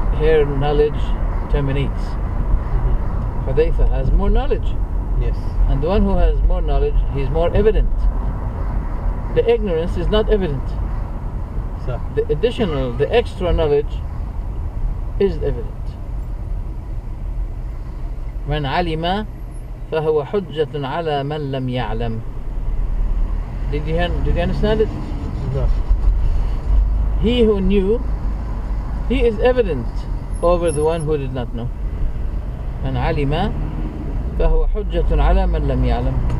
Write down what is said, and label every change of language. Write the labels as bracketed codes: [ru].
[en] here knowledge terminates. Hudayfa has more knowledge. Yes. And the one who has more knowledge, he's more evident. The ignorance is not evident. So. The extra knowledge is evident. [ar] من علم فهو حجة على من لم يعلم. [en] Did you understand it? No. He who knew, he is evident over the one who did not know. [ar] من علم فهو حجة على من لم يعلم.